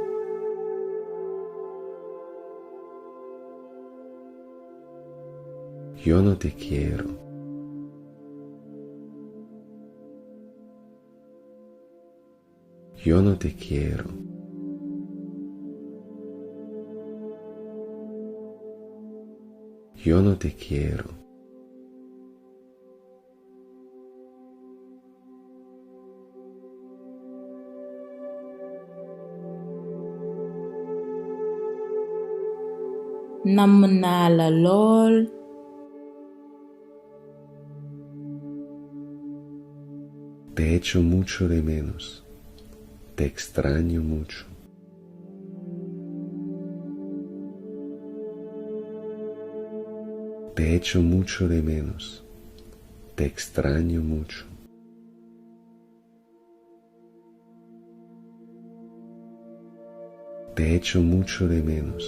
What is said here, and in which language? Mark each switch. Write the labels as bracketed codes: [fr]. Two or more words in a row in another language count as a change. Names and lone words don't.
[es] Yo no te quiero. Yo no te quiero. Yo no te quiero. [wo] Namm naa la lool. [es] Te echo mucho de menos. Te extraño mucho. Te echo mucho de menos. Te extraño mucho. Te echo mucho de menos.